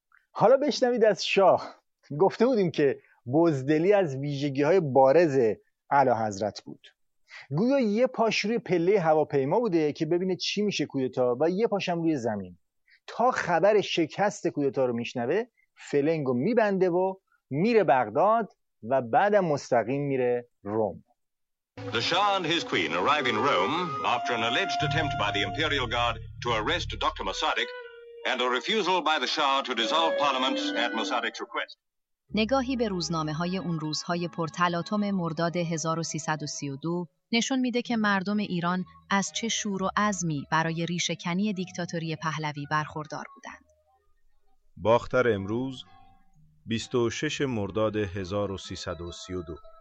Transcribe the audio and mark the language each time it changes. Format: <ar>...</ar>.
<fa>حالا بشنوید از شاه. گفته بودیم که بزدلی از ویژگی های بارز اعلی حضرت بود. گویا یه پاش روی پله هواپیما بوده که ببینه چی میشه کودتا و یه پاشم روی زمین. تا خبر شکست کودتا رو میشنوه فلنگو میبنده و میره بغداد و بعدم مستقیم میره روم.</fa> <en>The Shah and his queen arrive in Rome after an alleged attempt by the imperial guard to arrest Dr. Mossadegh and a refusal by the Shah to dissolve parliament at Mossadegh's request.</en> <fa>نگاهی به روزنامه‌های اون روزهای پرتلاطم مرداد 1332 نشون میده که مردم ایران از چه شور و عزمی برای ریشه‌کنی دیکتاتوری پهلوی برخوردار بودند. باختر امروز 26 مرداد 1332.</fa>